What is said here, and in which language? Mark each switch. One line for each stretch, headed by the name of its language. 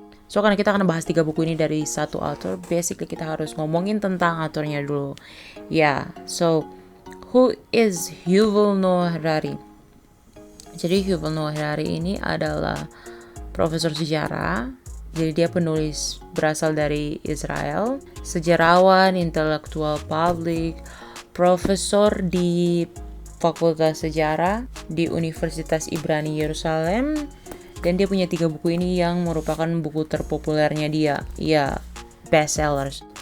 Indonesian: So, karena kita akan bahas 3 buku ini dari satu author, basically kita harus ngomongin tentang authornya dulu.
English: So, who is Yuval Noah Harari?
Indonesian: Jadi, Yuval Noah Harari ini adalah profesor sejarah. Jadi dia penulis berasal dari Israel, sejarawan, intelektual publik, profesor di Fakultas Sejarah di Universitas Ibrani Yerusalem, dan dia punya 3 buku ini yang merupakan buku terpopulernya dia, bestsellers.